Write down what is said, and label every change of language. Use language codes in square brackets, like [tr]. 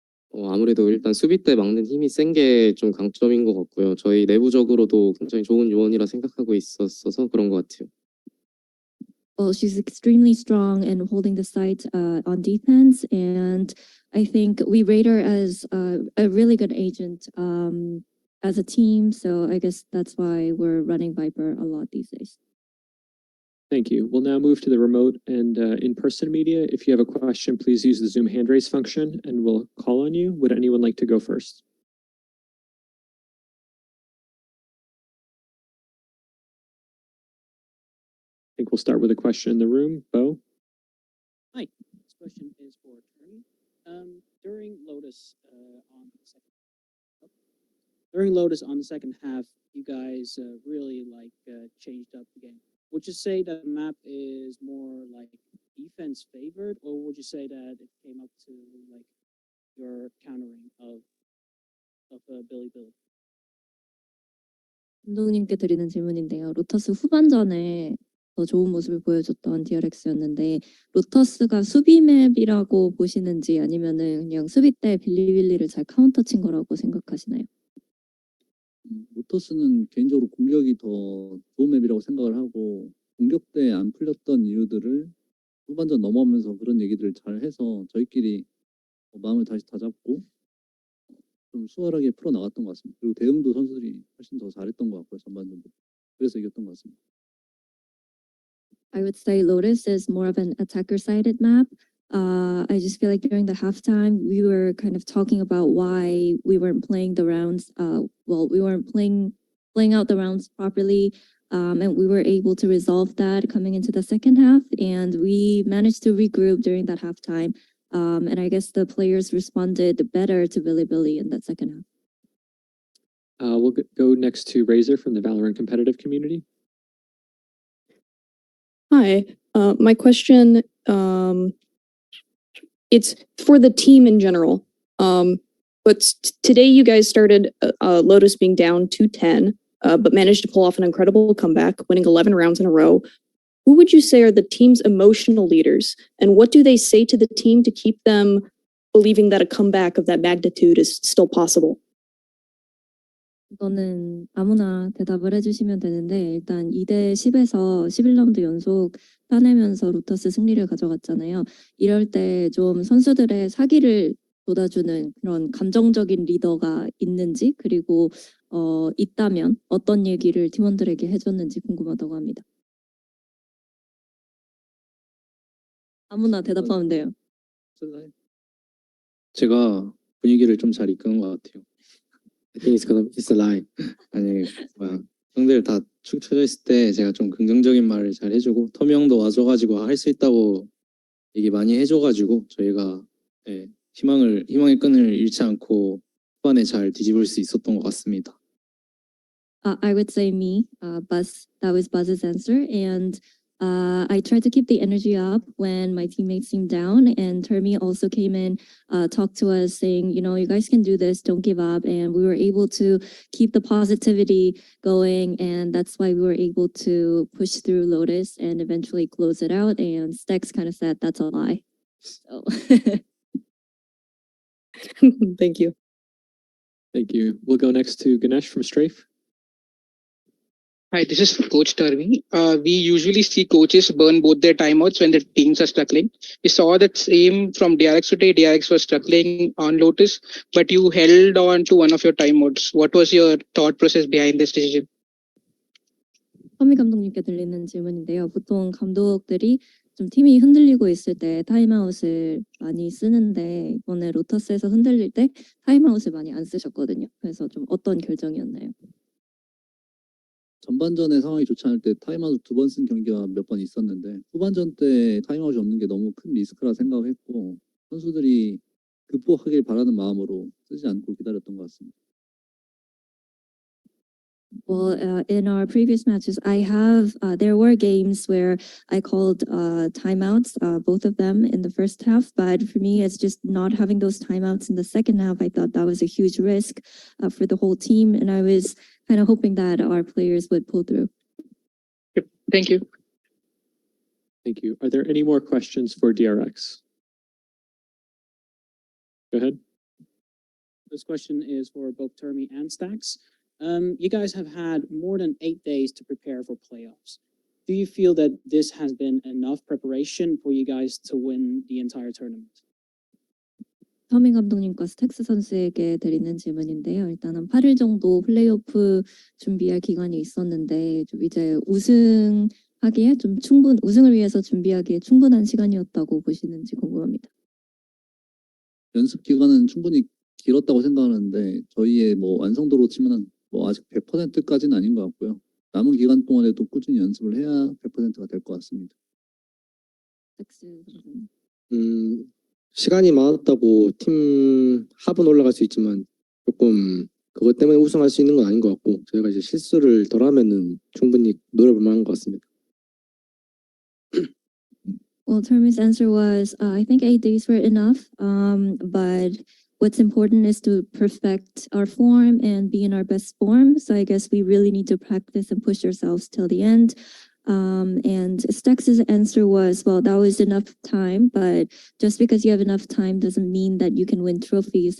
[ko] 아무래도 일단 수비 때 막는 힘이 센 게 좀 강점인 것 같고요. 저희 내부적으로도 굉장히 좋은 요원이라 생각하고 있었어서 그런 것 같아요. [en] Well, she's extremely strong in holding the site on defense, and I think we rate her as a really good agent as a team. So I guess that's why we're running Viper a lot these days. Thank you. We'll now move to the remote and in-person media. If you have a question, please use the Zoom hand raise function and we'll call on you. Would anyone like to go first? I think we'll start with a question in the room. Bo? Hi, this question is for Termi. During Lotus on the second half, you guys really changed up the game. Would you say that the map is more like defense favored, or would you say that it came up to like your countering of Billy? [ko] 감독님께 드리는 질문인데요. 로터스 후반전에 더 좋은 모습을 보여줬던 DRX였는데 로터스가 수비 맵이라고 보시는지 아니면은 그냥 수비 때 빌리빌리를 잘 카운터 친 거라고 생각하시나요? 로터스는 개인적으로 공격이 더 좋은 맵이라고 생각을 하고 공격 때 안 풀렸던 이유들을 후반전 넘어오면서 그런 얘기들을 잘 해서 저희끼리 마음을 다시 다잡고 좀 수월하게 풀어나갔던 것 같습니다. 그리고 대응도 선수들이 훨씬 더 잘했던 것 같고요. 전반전도. 그래서 이겼던 것 같습니다. [en] I would say Lotus is more of an attacker-sided map. I just feel like during the halftime, we were kind of talking about why we weren't playing the rounds. We weren't playing out the rounds properly, and we were able to resolve that coming into the second half. And we managed to regroup during that halftime. And I guess the players responded better to Billy in that second half. We'll go next to Razor from the Valorant competitive community. Hi, my question it's for the team in general. But today you guys started Lotus being down 2-10, but managed to pull off an incredible comeback, winning 11 rounds in a row. Who would you say are the team's emotional leaders, and what do they say to the team to keep them believing that a comeback of that magnitude is still possible? [ko] 이거는 아무나 대답을 해주시면 되는데 일단 2대 10에서 11라운드 연속 따내면서 로터스 승리를 가져갔잖아요. 이럴 때 좀 선수들의 사기를 돋아주는 그런 감정적인 리더가 있는지 그리고 있다면 어떤 얘기를 팀원들에게 해줬는지 궁금하다고 합니다. 아무나 대답하면 돼요. 제가 분위기를 좀 잘 이끄는 것 같아요. [en] I think it's a lie. [ko] 아니 형들 다 축 처져 있을 때 제가 좀 긍정적인 말을 잘 해주고 터미 형도 와줘가지고 할 수 있다고 얘기 많이 해줘가지고 저희가 희망의 끈을 잃지 않고 후반에 잘 뒤집을 수 있었던 것 같습니다. [en] I would say me, Buzz. That was Buzz's answer, and I tried to keep the energy up when my teammates seemed down, and Termi also came in, talked to us saying, you know, you guys can do this, don't give up, and we were able to keep the positivity going, and that's why we were able to push through Lotus and eventually close it out, and Stex kind of said that's a lie. So Thank you. Thank you. We'll go next to Ganesh from Strafe. Hi, this is Coach Tarvi. We usually see coaches burn both their timeouts when the teams are struggling. We saw that same from DRX today. DRX was struggling on Lotus, but you held on to one of your timeouts. What was your thought process behind this decision? [ko] 터미 감독님께 들리는 질문인데요. 보통 감독들이 좀 팀이 흔들리고 있을 때 타임아웃을 많이 쓰는데 이번에 로터스에서 흔들릴 때 타임아웃을 많이 안 쓰셨거든요. 그래서 좀 어떤 결정이었나요? 전반전에 상황이 좋지 않을 때 타임아웃 2번 쓴 경기가 몇 번 있었는데 후반전 때 타임아웃이 없는 게 너무 큰 리스크라 생각했고 선수들이 극복하길 바라는 마음으로 쓰지 않고 기다렸던 것 같습니다. [en] Well, in our previous matches, there were games where I called timeouts, both of them in the first half. But for me, it's just not having those timeouts in the second half. I thought that was a huge risk for the whole team. And I was kind of hoping that our players would pull through. Thank you. Thank you. Are there any more questions for DRX? Go ahead. This question is for both Termi and Stacks. You guys have had more than 8 days to prepare for playoffs. Do you feel that this has been enough preparation for you guys to win the entire tournament? [ko] 터미 감독님과 스택스 선수에게 드리는 질문인데요. 일단은 8일 정도 플레이오프 준비할 기간이 있었는데 좀 이제 우승하기에 우승을 위해서 준비하기에 충분한 시간이었다고 보시는지 궁금합니다. 연습 기간은 충분히 길었다고 생각하는데 저희의 뭐 완성도로 치면은 뭐 아직 100%까지는 아닌 것 같고요. 남은 기간 동안에도 꾸준히 연습을 해야 100%가 될 것 같습니다. 스택스 선수님. 시간이 많았다고 팀 합은 올라갈 수 있지만 조금 그것 때문에 우승할 수 있는 건 아닌 것 같고 저희가 이제 실수를 덜 하면은 충분히 노려볼 만한 것 같습니다. [en] Well, Termi's answer was, I think 8 days were enough, but what's important is to perfect our form and be in our best form. So I guess we really need to practice and push ourselves till the end. And Stex's answer was, well, that was enough time, but just because you have enough time doesn't mean that you can win trophies.